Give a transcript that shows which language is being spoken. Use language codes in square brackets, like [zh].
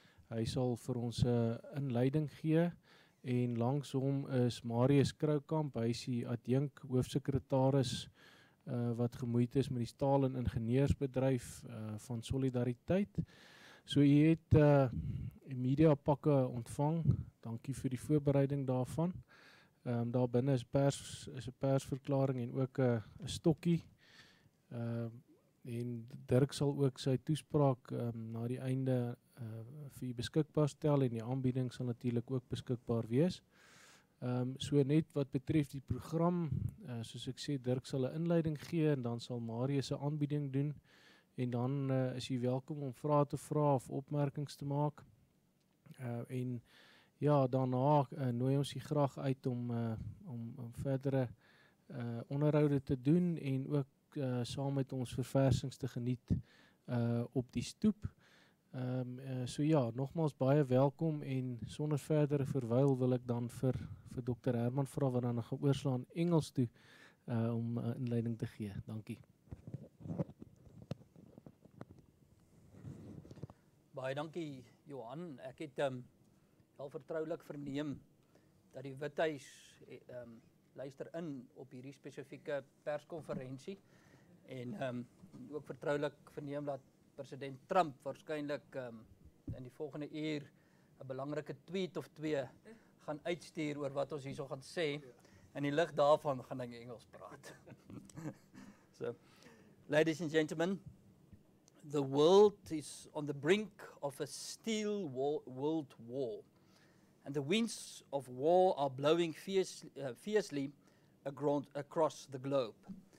[af] Hy sal vir ons 'n inleiding gee en langs hom is Marius Kroukamp, hy is die adjunk hoofsekretaris wat gemoeid is met die staal- en ingenieursbedryf van Solidariteit. So u het media pakke ontvang. Dankie vir die voorbereiding daarvan. Daar binne is 'n persverklaring en ook 'n stokkie. En Dirk sal ook sy toespraak na die einde vir u beskikbaar stel en die aanbieding sal natuurlik ook beskikbaar wees. So net wat betref die program, soos ek sê, Dirk sal 'n inleiding gee en dan sal Marius 'n aanbieding doen en dan is u welkom om vrae te vra of opmerkings te maak. En ja, daarna nooi ons u graag uit om verdere onderhoude te doen en ook saam met ons verversings te geniet op die stoep. So ja, nogmaals baie welkom en sonder verdere verwyl wil ek dan vir Dr. Herman vra wat dan gaan oorslaan Engels toe om 'n inleiding te gee. Dankie. Baie dankie Johan. Ek het al vertroulik verneem dat die Withuis luister in op hierdie spesifieke perskonferensie en ook vertroulik verneem dat president Trump waarskynlik in die volgende uur 'n belangrike tweet of twee gaan uitstuur oor wat ons hierso gaan sê. In die lig daarvan gaan ek Engels praat. [en] So, ladies and gentlemen, the world is on the brink of a steel world war, and the winds of war are blowing fiercely across the globe.